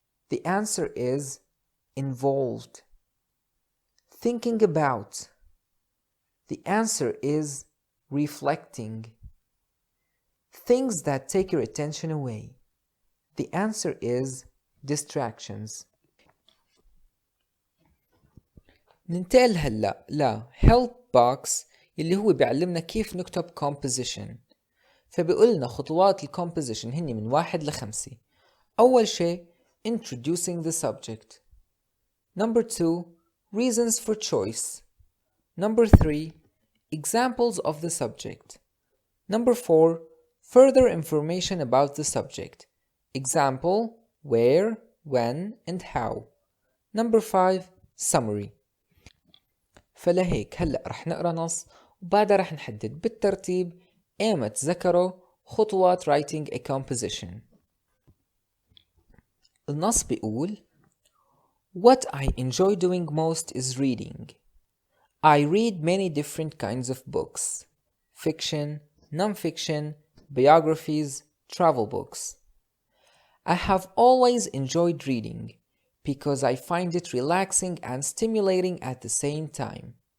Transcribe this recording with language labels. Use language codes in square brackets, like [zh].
[en] The answer is involved. Thinking about. The answer is reflecting. Things that take your attention away. The answer is distractions. [ar] ننتقل هلأ ل [en] help box [ar] اللي هو بيعلمنا كيف نكتب composition. فبيقولنا خطوات composition هني من 1 ل 5. أول شيء [en] introducing the subject. Number 2 reasons for choice. Number 3 examples of the subject. Number 4 further information about the subject. Example, where, when, and how. Number 5 summary. [ar] فلهيك هلأ رح نقرأ نص وبعدها رح نحدد بالترتيب ايمت ذكروا خطوات [en] writing a composition. [ar] النص بيقول [en] What I enjoy doing most is reading. I read many different kinds of books. Fiction, non-fiction, biographies, travel books. I have always enjoyed reading because I find it relaxing and stimulating at the same time.